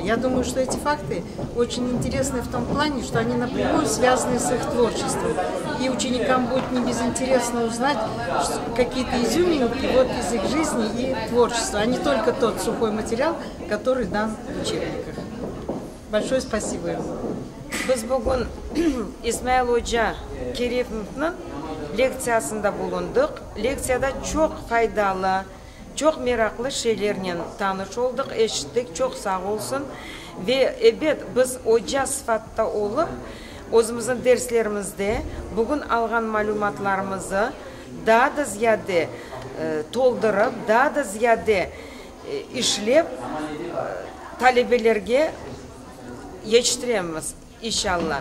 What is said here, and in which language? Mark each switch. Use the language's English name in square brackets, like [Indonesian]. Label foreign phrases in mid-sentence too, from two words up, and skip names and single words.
[Russian] Я думаю, что эти факты очень интересны в том плане, что они напрямую связаны с их творчеством. И ученикам будет не безинтересно узнать какие-то изюминки вот из их жизни и творчества, а не только тот сухой материал, который дан в учебниках. Большое спасибо им. [Crimean Tatar] Biz bugün İsmail Hoca Kerimов'ның лекциясында bulunduk. Лекцияда çok faydalı, çok meraklı şeylerden tanış olduk, eşittik, çok sağ olsun. Ve evet biz hoca sıfatta olup, özümüzün derslerimizde bugün algan malumatlarımızı daha da ziyade toldurup, daha da ziyade işlep talebelerge yetiştiremiz inşallah.